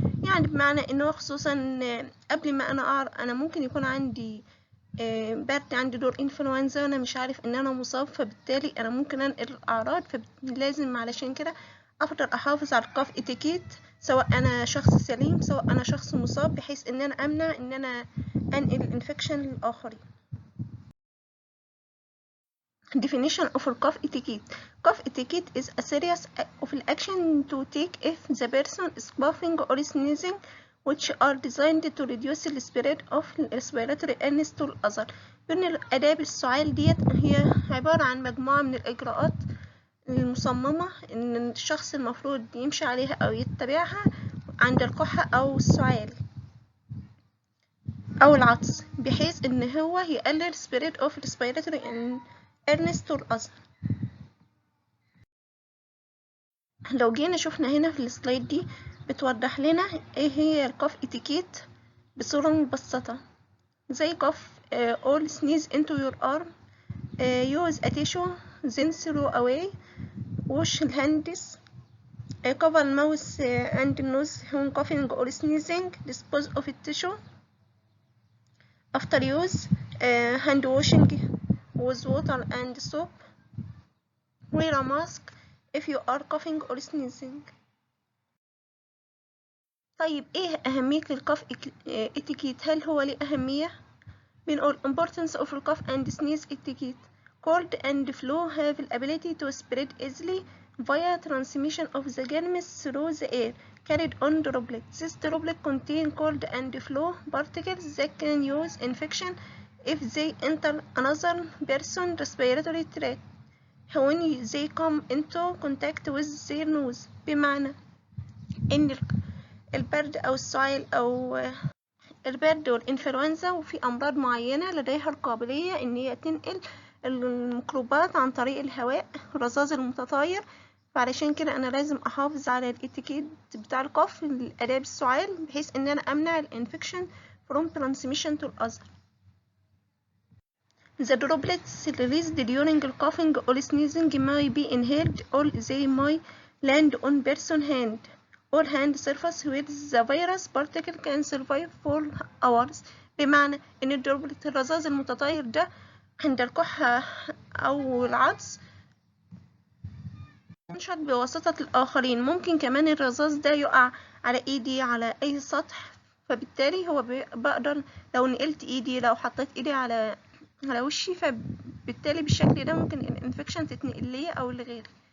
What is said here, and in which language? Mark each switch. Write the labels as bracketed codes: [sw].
[ar] يعني بمعنى انه خصوصا قبل ما انا ممكن يكون عندي برد، عندي دور انفلونزا وانا مش عارف ان انا مصاب، فبالتالي انا ممكن انقل الاعراض، فلازم علشان كده افضل احافظ على الكاف اتيكيت سواء انا شخص سليم سواء انا شخص مصاب بحيث ان انا امنع ان انا انقل الانفكشن للاخرين. [en] Definition of cough etiquette. Cough etiquette is a series of action to take if the person is coughing or sneezing which are designed to reduce the spread of respiratory illness to others. [ar] بين الآداب السعال ديت هي عبارة عن مجموعة من الإجراءات المصممة إن الشخص المفروض يمشي عليها أو يتبعها عند الكحة أو السعال أو العطس بحيث إن هو يقلل [en] spread of respiratory illness to others. [ar] لو جينا شفنا هنا في السلايد دي بتوضح لنا ايه هي الكاف اتيكيت بصورة مبسطة، زي كاف [en] all sneeze into your arm use a tissue then throw away wash hands cover mouth and nose when coughing or sneezing dispose of tissue after use hand washing with water and soap wear a mask if you are coughing or sneezing. [ar] طيب ايه أهمية الكاف اتيكيت؟ هل هو ليه أهمية؟ بنقول [en] importance of cough and sneeze etiquette. Cold and flu have the ability to spread easily via transmission of the germs through the air carried on droplets. These droplets contain cold and flu particles that can cause infection if they enter another person's respiratory tract when they come into contact with their nose. [ar] بمعنى إن البرد أو السعال أو البرد والإنفلونزا وفي أمراض معينة لديها القابلية إن هي تنقل الميكروبات عن طريق الهواء الرذاذ المتطاير، فعلشان كده أنا لازم أحافظ على الاتيكيت بتاع الكف الآداب السعال بحيث إن أنا أمنع الانفكشن [en] from transmission to other. The droplets released during coughing or sneezing may be inhaled or they may land on person's hand or hand surface where the virus particle can survive for hours. [ar] بمعنى إن الدروبلت الرذاذ المتطاير ده عند الكحة أو العطس ينشط بواسطة الآخرين، ممكن كمان الرذاذ ده يقع على إيدي على أي سطح، فبالتالي هو بقدر لو نقلت إيدي لو حطيت إيدي على وشي فبالتالي بالشكل ده ممكن الانفكشن تتنقل ليا أو لغيري.